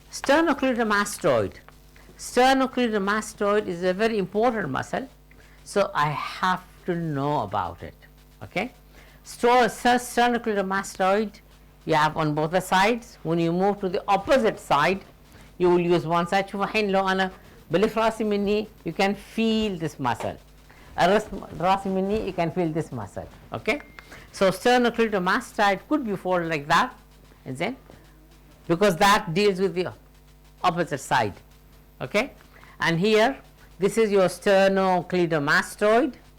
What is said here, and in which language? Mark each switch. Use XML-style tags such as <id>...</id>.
<en>Sternocleidomastoid. Sternocleidomastoid is a very important muscle, so I have to know about it. Okay, sternocleidomastoid you have on both the sides. When you move to the opposite side, you will use one side.</en> <ar>شوفوا الحين لو أنا بلف راسي مني,</ar> <en>you can feel this muscle.</en> <ar>راسي مني,</ar> <en>you can feel this muscle. Okay, so sternocleidomastoid could be folded like that, is it? Because that deals with the opposite side. Okay, and here this is your sternocleidomastoid.</en>